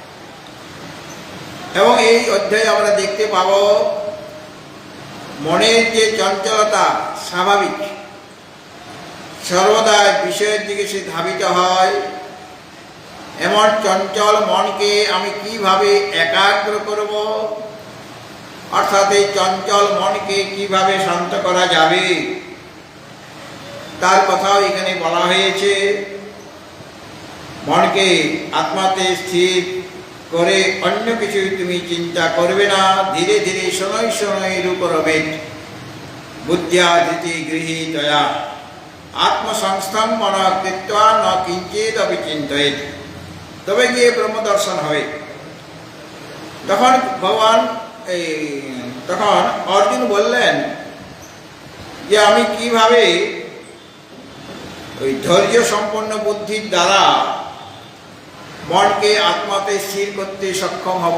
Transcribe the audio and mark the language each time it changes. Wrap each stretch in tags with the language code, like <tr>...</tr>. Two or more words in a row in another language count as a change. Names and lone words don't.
<bn>এবং এই অধ্যায়ে আমরা দেখতে পাব মনের যে চঞ্চলতা স্বাভাবিক সর্বদা বিষয়ের দিকে সে ধাবিত হয় এমন চঞ্চল মনকে আমি কিভাবে একাগ্র করব অর্থাৎ এই চঞ্চল মনকে কিভাবে শান্ত করা যাবে তার কথাও এখানে বলা হয়েছে মনকে আত্মাতে স্থির করে অন্য কিছু তুমি চিন্তা করবে না ধীরে ধীরে</bn> <sa>শনৈ শনৈ রূপরবে বুদ্ধিয়া ধৃতি গৃহীতয়া আত্মসংস্থান মন কৃত্বা ন কিঞ্চিদপি চিন্তয়েৎ</sa> <bn>তবে গিয়ে ব্রহ্মদর্শন হবে তখন ভগবান এই তখন অর্জুন বললেন যে আমি কিভাবে ওই ধৈর্য সম্পন্ন বুদ্ধির দ্বারা মনকে আত্মাতে স্থির করতে সক্ষম হব।</bn>